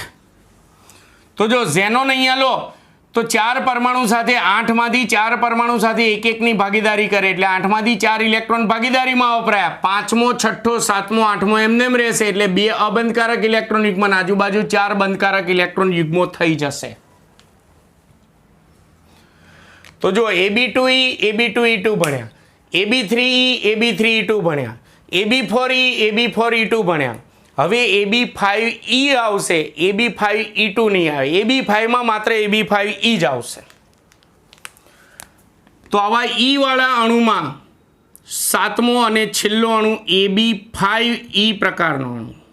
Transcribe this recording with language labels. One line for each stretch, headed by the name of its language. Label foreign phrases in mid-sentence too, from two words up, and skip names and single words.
Gujarati: તો જો ઝેનોન અહીંયા લો તો 4 પરમાણુ સાથે 8માંથી 4 પરમાણુ સાથે એક એકની ભાગીદારી કરે એટલે 8માંથી 4 ઇલેક્ટ્રોન ભાગીદારીમાં વપરાયા. 5મો 6ઠો 7મો 8મો એમને રહેશે એટલે 2 અબંધકારક ઇલેક્ટ્રોન યુગ્મ, આજુબાજુ 4 બંધકારક ઇલેક્ટ્રોન યુગ્મો થઈ જશે. તો જો Ab2e Ab2e2 ભણ્યા, Ab3e Ab3e2 ભણ્યા, Ab4e Ab4e2 ભણ્યા. હવે Ab5e આવશે, Ab5e2 નહીં આવે. Ab5 માં માત્ર Ab5e જ આવશે. તો આવા E વાળા અણુમાં 7મો અને છેલ્લો અણુ Ab5e પ્રકારનો અણુ.